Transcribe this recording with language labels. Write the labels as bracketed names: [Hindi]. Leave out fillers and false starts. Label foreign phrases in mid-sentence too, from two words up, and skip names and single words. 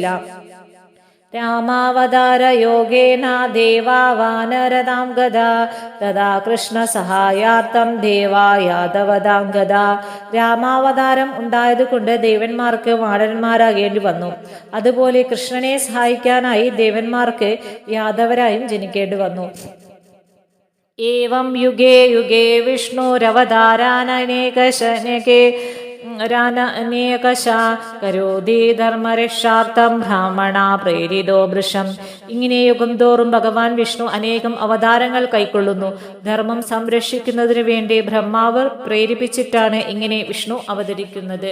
[Sanskrit] രാമാവതാര യോഗേന ദേവാ വാനരതാം ഗദാ, തഥാ കൃഷ്ണ സഹായാർത്ഥം ദേവാ യാദവതാം ഗദാ. [Malayalam] രാമാവതാരം ഉണ്ടായതുകൊണ്ട് ദേവന്മാർക്ക് വാനരന്മാരാകേണ്ടി വന്നു. അതുപോലെ കൃഷ്ണനെ സഹായിക്കാനായി ദേവന്മാർക്ക് യാദവരായും ജനിക്കേണ്ടി വന്നു. [Sanskrit] ഏവം യുഗേ യുഗേ വിഷ്ണുരവതാരാനേകശനകേ കരോതി ധർമ്മരക്ഷാർത്ഥം ബ്രാഹ്മണ പ്രേരിതോ വൃഷം. [Malayalam] ഇങ്ങനെ യുഗം തോറും ഭഗവാൻ വിഷ്ണു അനേകം അവതാരങ്ങൾ കൈക്കൊള്ളുന്നു. ധർമ്മം സംരക്ഷിക്കുന്നതിനു വേണ്ടി ബ്രഹ്മാവ് പ്രേരിപ്പിച്ചിട്ടാണ് ഇങ്ങനെ വിഷ്ണു അവതരിക്കുന്നത്.